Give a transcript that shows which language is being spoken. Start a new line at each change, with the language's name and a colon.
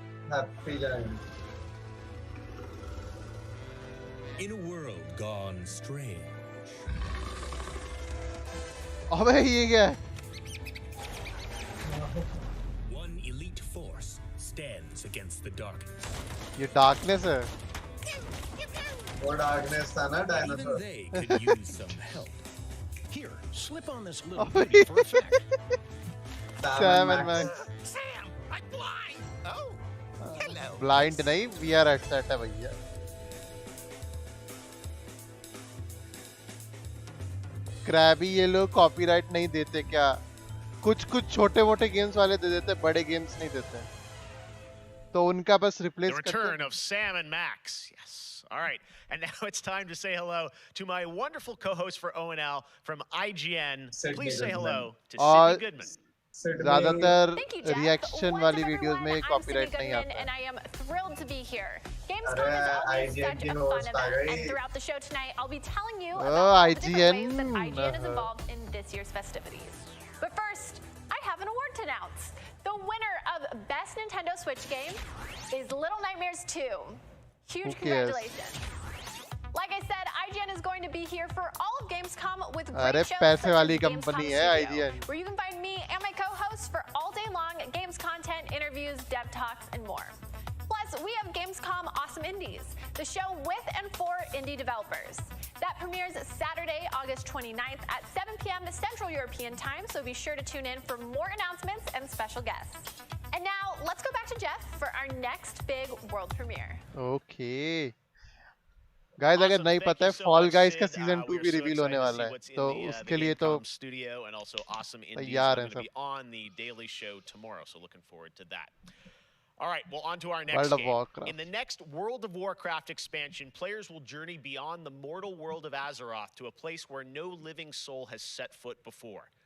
English: Happy Giant. In a world gone strange.
Hindi: अबे ये क्या है?
English: One elite force stands against the darkness.
Hindi: ये darkness है. वो darkness था ना dinosaur.
English: Even they could use some help. Here, slip on this little booty for effect. Sam and Max. Sam, I'm blind. Oh, hello.
Hindi: Blind नहीं, VR headset है भैया. Crabby ये लोग copyright नहीं देते क्या? कुछ छोटे-मोटे games वाले दे देते, बड़े games नहीं देते. तो उनका बस replace
English: The return of Sam and Max. Yes. All right. And now it's time to say hello to my wonderful co-host for ONL from IGN. Please say hello to Sydney Goodman.
Hindi: ज़्यादातर reaction वाली videos में copyright नहीं आता.
English: And I am thrilled to be here. Gamescom is always such a fun event, and throughout the show tonight, I'll be telling you about all the different ways that IGN is involved in this year's festivities. But first, I have an award to announce. The winner of Best Nintendo Switch Game is Little Nightmares 2. Huge congratulations. Like I said, IGN is going to be here for all of Gamescom with great shows such as the Gamescom Studio, where you can find me and my co-hosts for all day long games content, interviews, dev talks, and more. Plus, we have Gamescom Awesome Indies, the show with and for indie developers. That premieres Saturday, August 29th at 7 p.m. Central European Time, so be sure to tune in for more announcements and special guests. And now, let's go back to Jeff for our next big world premiere. Okay.
Hindi: Guys, अगर नहीं पता है Fall Guys का season 2 भी reveal होने वाला है, तो उसके लिए तो
English: studio and also Awesome Indies are going to be on the Daily Show tomorrow, so looking forward to that. All right, well, on to our next game. In the next World of Warcraft expansion, players will journey beyond the mortal world of Azeroth to a place where no living soul has set foot before.